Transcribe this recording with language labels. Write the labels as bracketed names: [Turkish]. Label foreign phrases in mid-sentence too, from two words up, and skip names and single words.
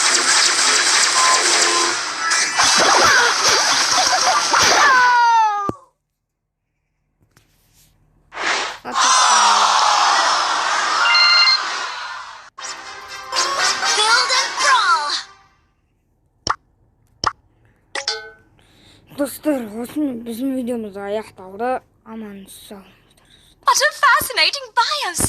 [English] Build and brawl. [Kazakh] достар, осымен біздің видеомыз аяқталды. Аман сау. [English] What a fascinating bios.